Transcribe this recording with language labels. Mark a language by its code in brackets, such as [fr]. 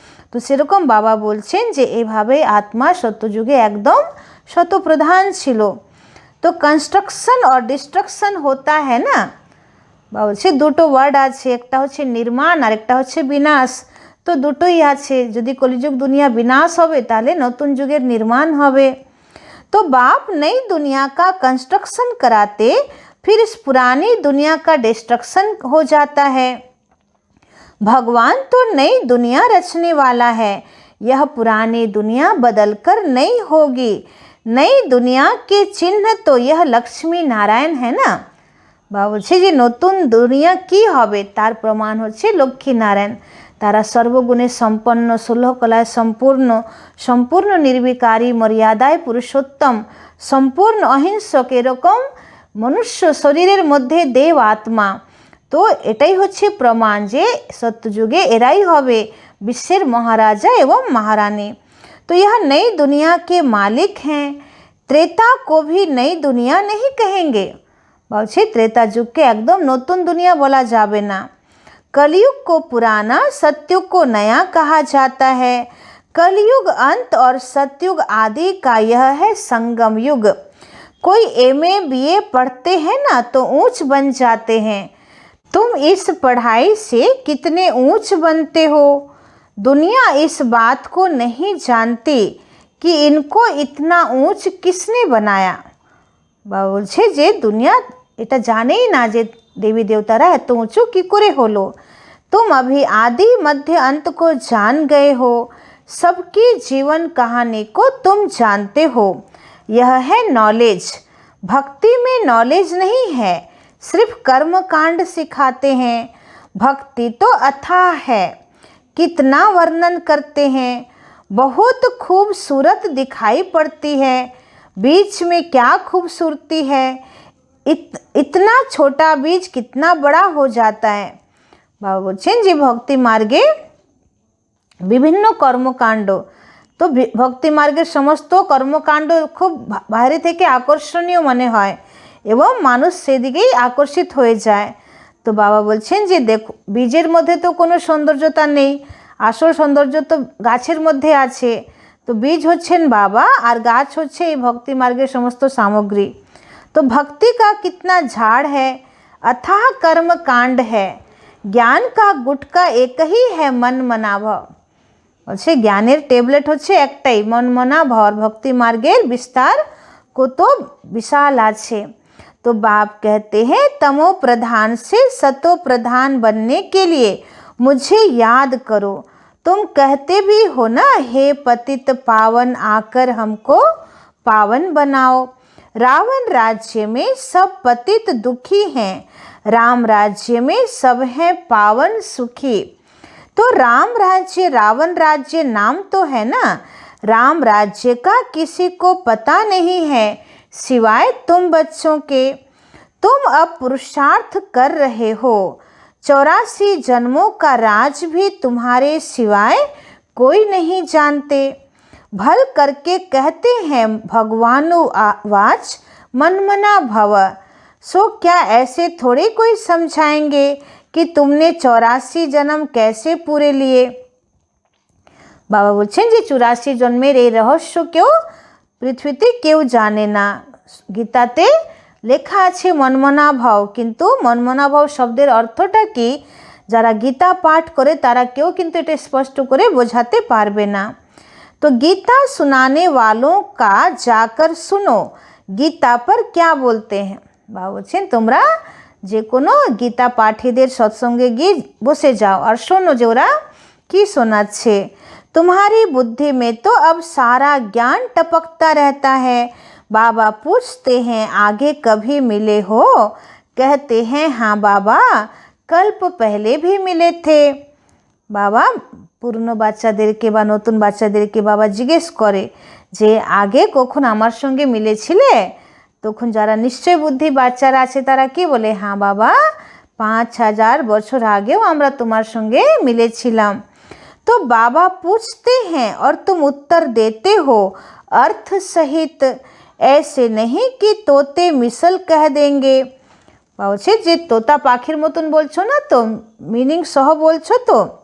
[bn] তো সেরকম বাবা বলছেন যে এভাবে আত্মা সত্যযুগে একদম সত্য প্রধান ছিল। তো কনস্ট্রাকশন আর ডিস্ট্রাকশন হতা হ্যাঁ না, বা বলছে দুটো ওয়ার্ড আছে, একটা হচ্ছে নির্মাণ আর একটা হচ্ছে বিনাশ। তো দুটোই আছে, যদি কলিযুগ দুনিয়া বিনাশ হবে তাহলে নতুন যুগের নির্মাণ হবে। [hi] तो बाप नई दुनिया का कंस्ट्रक्शन कराते, फिर इस पुरानी दुनिया का डिस्ट्रक्शन हो जाता है। भगवान तो नई दुनिया रचने वाला है, यह पुरानी दुनिया बदलकर नई होगी। नई दुनिया के चिन्ह तो यह लक्ष्मी नारायण है ना। [bn] বাবা বলছে যে নতুন দুনিয়া কি হবে তার প্রমাণ হচ্ছে লক্ষ্মী নারায়ণ। তারা সর্বগুণে সম্পন্ন, 16 কলায় সম্পূর্ণ, সম্পূর্ণ নির্বিকারী, মর্যাদায় পুরুষোত্তম, সম্পূর্ণ অহিংসক, এরকম মনুষ্য শরীরের মধ্যে দেব আত্মা। তো এটাই হচ্ছে প্রমাণ যে সত্যযুগে এরাই হবে বিশ্বের মহারাজা এবং महारानी। [hi] तो यह नई दुनिया के मालिक हैं। त्रेता को भी नई दुनिया नहीं कहेंगे, [bn] বলছে त्रेता যুগকে একদম নতুন দুনিয়া বলা যাবে না। [hi] कलयुग को पुराना, सतयुग को नया कहा जाता है। कलयुग अंत और सतयुग आदि का यह है संगम युग। कोई MA BA पढ़ते हैं ना तो ऊंच बन जाते हैं। तुम इस पढ़ाई से कितने ऊंच बनते हो, दुनिया इस बात को नहीं जानती कि इनको इतना ऊंच किसने बनाया। [bn] বলছে যে দুনিয়া এটা জানেই না যে দেবী দেবতারা এত উঁচু কী করে হলো। [hi] तुम अभी आदि मध्य अंत को जान गए हो, सबकी जीवन कहानी को तुम जानते हो। यह है नॉलेज। भक्ति में नॉलेज नहीं है, सिर्फ कर्म कांड सिखाते हैं। भक्ति तो अथाह है, कितना वर्णन करते हैं, बहुत खूबसूरत दिखाई पड़ती है। बीच में क्या खूबसूरती है, इतना छोटा बीज कितना बड़ा हो जाता है। [bn] বাবা বলছেন যে ভক্তি মার্গে বিভিন্ন কর্মকাণ্ড, তো ভক্তি মার্গের সমস্ত কর্মকাণ্ড খুব বাইরে থেকে আকর্ষণীয় মনে হয় এবং মানুষ সেদিকেই আকর্ষিত হয়ে যায়। তো বাবা বলছেন যে দেখো, বীজের মধ্যে তো কোনো সৌন্দর্যতা নেই, আসল সৌন্দর্য তো গাছের মধ্যে আছে। তো বীজ হচ্ছেন বাবা আর গাছ হচ্ছে এই ভক্তি মার্গের সমস্ত সামগ্রী। [hi] तो भक्ति का कितना झाड़ है, अथाह कर्म कांड है। ज्ञान का गुटका एक ही है, मन मना भाव। [bn] বলছে জ্ঞানের ট্যাবলেট হচ্ছে একটাই, মন মনা ভাব। ভক্তি মার্গের বিস্তার কত বিশাল আছে। [hi] तो बाप कहते हैं तमो प्रधान से सतो प्रधान बनने के लिए मुझे याद करो। तुम कहते भी हो ना, हे पतित पावन आकर हमको पावन बनाओ। रावण राज्य में सब पतित दुखी हैं, राम राज्य में सब हैं पावन सुखी। तो राम राज्य रावण राज्य नाम तो है ना, राम राज्य का किसी को पता नहीं है सिवाय तुम बच्चों के। तुम अब पुरुषार्थ कर रहे हो, 84 जन्मों का राज भी तुम्हारे सिवाय कोई नहीं जानते। भल करके कहते हैं भगवानुवाच मनमना भव। सो क्या ऐसे थोड़े कोई समझाएंगे कि तुमने 84 जन्म कैसे पूरे लिए। [bn] বাবা বলছেন যে 84 জন্মের এই রহস্য কেউ পৃথিবীতে কেউ জানে না। গীতাতে লেখা আছে মনমনা ভাব, কিন্তু মনমনা ভাব শব্দের অর্থটা কি যারা গীতা পাঠ করে তারা কেউ কিন্তু এটা স্পষ্ট করে বোঝাতে পারবে না। [hi] तो गीता सुनाने वालों का जाकर सुनो, गीता पर क्या बोलते हैं। [bn] বাবা বলছেন তোমরা যে কোনো গীতা পাঠীদের সৎসঙ্গে গিয়ে বসে যাও আর শোনো যে ওরা কি শোনাচ্ছে। [hi] तुम्हारी बुद्धि में तो अब सारा ज्ञान टपकता रहता है। बाबा पूछते हैं आगे कभी मिले हो, कहते हैं हाँ बाबा कल्प पहले भी मिले थे। [bn] বাবা পুরনো বাচ্চাদেরকে বা নতুন বাচ্চাদেরকে বাবা জিজ্ঞেস করে যে আগে কখন আমার সঙ্গে মিলেছিলে? তখন যারা নিশ্চয় বুদ্ধি বাচ্চারা আছে তারা কি বলে, হ্যাঁ বাবা 5000 বছর আগেও আমরা তোমার সঙ্গে मिलेছিলাম। [hi] तो बाबा पूछते हैं और तुम उत्तर देते हो अर्थ सहित, ऐसे नहीं कि तोते मिसल कह देंगे। [bn] বলছে যে তোতা পাখির মতন বলছো না তো, मीनिंग सह बोलছো तो।